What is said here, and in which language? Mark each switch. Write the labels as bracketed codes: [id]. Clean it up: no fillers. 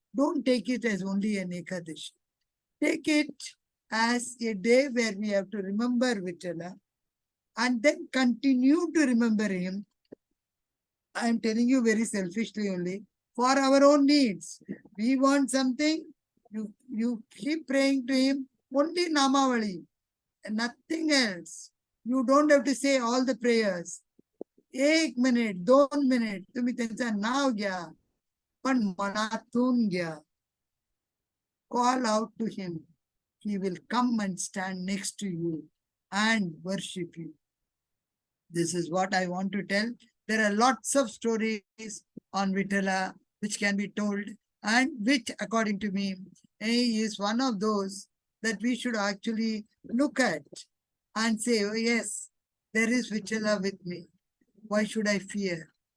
[en] Don't take it as only an Ekadashi. Take it as a day where we have to remember Vittala and then continue to remember him. I am telling you very selfishly only, for our own needs. We want something, you keep praying to him, only Namavali, and nothing else. You don't have to say all the prayers. 1 minute, 2 minutes, [mr] तुम्ही त्यांचा नाव घ्या, पण मनातून घ्या. [en] Call out to him. He will come and stand next to you and worship you. This is what I want to tell. There are lots of stories on Vittala which can be told, and which, according to me, is one of those that we should actually look at and say, oh yes, there is Vittala with me. Why should I fear?